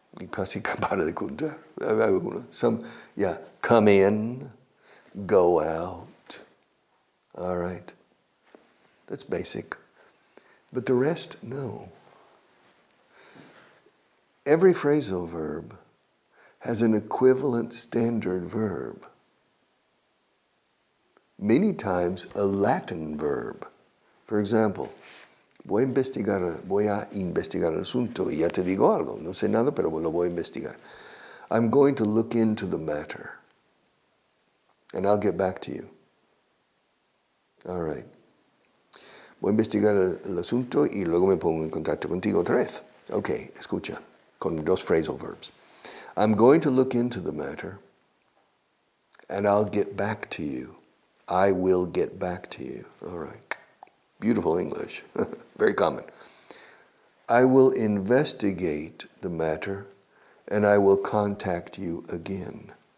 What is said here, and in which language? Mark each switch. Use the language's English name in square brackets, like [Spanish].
[Spanish] Casi para de contar. [English] Some, yeah, come in, go out. All right. That's basic. But the rest, no. Every phrasal verb has an equivalent standard verb. many times a Latin verb. For example, [Spanish] voy a investigar el asunto y ya te digo algo. No sé nada, pero lo voy a investigar. [English] I'm going to look into the matter and I'll get back to you. All right. [Spanish] Voy a investigar el asunto y luego me pongo en contacto contigo otra vez. Okay, escucha, con dos phrasal verbs. [English] I'm going to look into the matter and I'll get back to you. I will get back to you. All right. Beautiful English. Very common. I will investigate the matter and I will contact you again.